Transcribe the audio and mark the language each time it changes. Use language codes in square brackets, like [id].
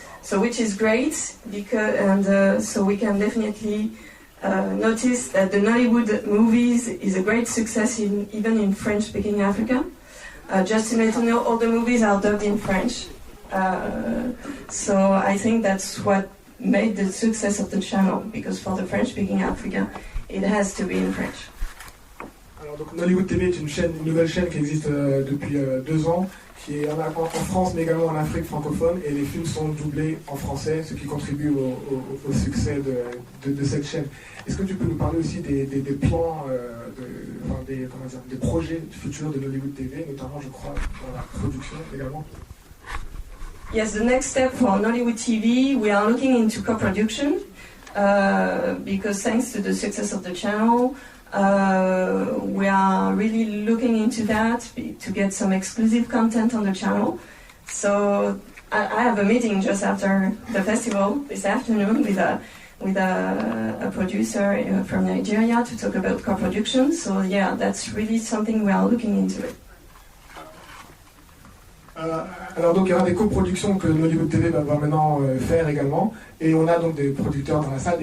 [en] So, which is great, because so we can definitely notice that the Nollywood movies is a great success even in French-speaking Africa. Just to let you know, all the movies are dubbed in French. So I think that's what made the success of the channel, because for the French-speaking Africa, it has to be in French. [fr] Alors, donc, Nollywood TV est une nouvelle chaîne qui existe depuis 2 ans, qui est en France mais également en Afrique francophone, et les films sont doublés en français, ce qui contribue au succès de cette chaîne. Est-ce que tu peux nous parler aussi des plans, des projets futurs de Nollywood TV, notamment, je crois, dans la production également? [en] Yes, the next step for Nollywood TV, we are looking into co-production, because thanks to the success of the channel, we are really looking into that to get some exclusive content on the channel. So I have a meeting just after the festival this afternoon with a producer from Nigeria to talk about co-production. So yeah, that's really something we are looking into it. [fr] Alors donc il y aura des coproductions que Nollywood TV va maintenant faire également, et on a donc des producteurs dans la salle.